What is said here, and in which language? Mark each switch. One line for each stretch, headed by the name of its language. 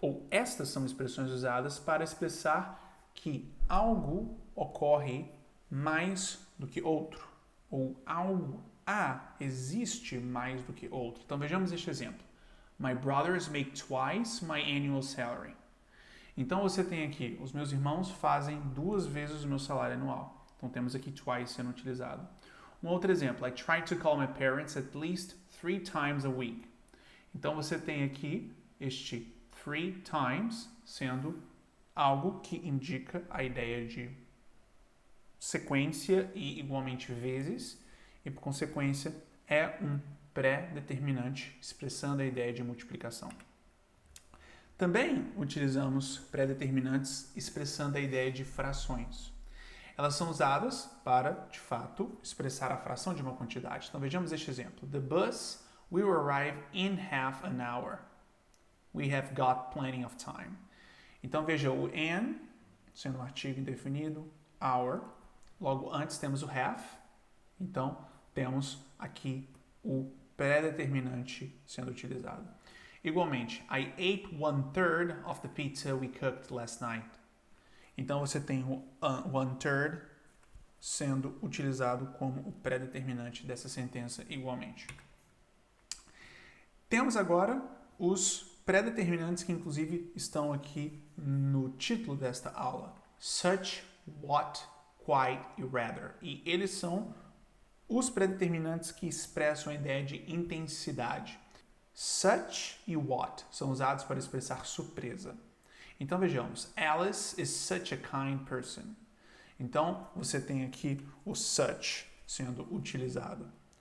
Portuguese: Estas são expressões usadas para expressar que algo ocorre mais do que outro, ou algo existe mais do que outro. Então vejamos este exemplo.
English: My brothers make twice my annual salary.
Portuguese: Então você tem aqui, os meus irmãos fazem 2 vezes o meu salário anual. Então temos aqui twice sendo utilizado. Um outro exemplo,
English: I try to call my parents at least 3 times a week.
Portuguese: Então você tem aqui este 3 times sendo algo que indica a ideia de sequência e igualmente vezes, e por consequência é um pré-determinante expressando a ideia de multiplicação. Também utilizamos pré-determinantes expressando a ideia de frações. Elas são usadas para, de fato, expressar a fração de uma quantidade. Então vejamos este exemplo.
English: The bus will arrive in half an hour. We have got plenty of time.
Portuguese: Então veja o an, sendo um artigo indefinido, hour. Logo antes temos o have. Então temos aqui o pré-determinante sendo utilizado.
English: Igualmente, I ate 1/3 of the pizza we cooked last night.
Portuguese: Então você tem o 1/3 sendo utilizado como o pré-determinante dessa sentença igualmente. Temos agora os pré-determinantes que inclusive estão aqui no título desta aula. Such, what, quite e rather. E eles são os pré-determinantes que expressam a ideia de intensidade. Such e what são usados para expressar surpresa. Então vejamos,
English: Alice is such a kind person.
Portuguese: Então você tem aqui o such sendo utilizado.